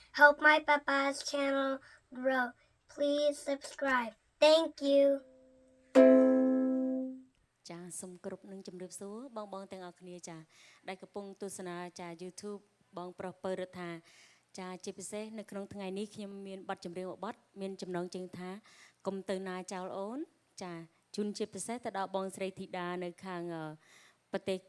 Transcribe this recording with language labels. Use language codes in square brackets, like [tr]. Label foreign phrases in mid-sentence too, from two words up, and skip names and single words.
[en] Help my papa's channel grow. Please subscribe. Thank you. [km] ចាសូមគ្រប់នឹងជំរាបសួរបងទាំងអស់គ្នាចាដែលកំពុងទស្សនាចា YouTube បងប្រុសពៅរដ្ឋាចាជាពិសេសនៅក្នុងថ្ងៃនេះខ្ញុំមានបទចម្រៀងមួយ បទមានចំណងជើងថាកុំទៅណាចោលអូនចាជូនជាពិសេសទៅដល់បងស្រីធីតានៅខាងប្រទេសកា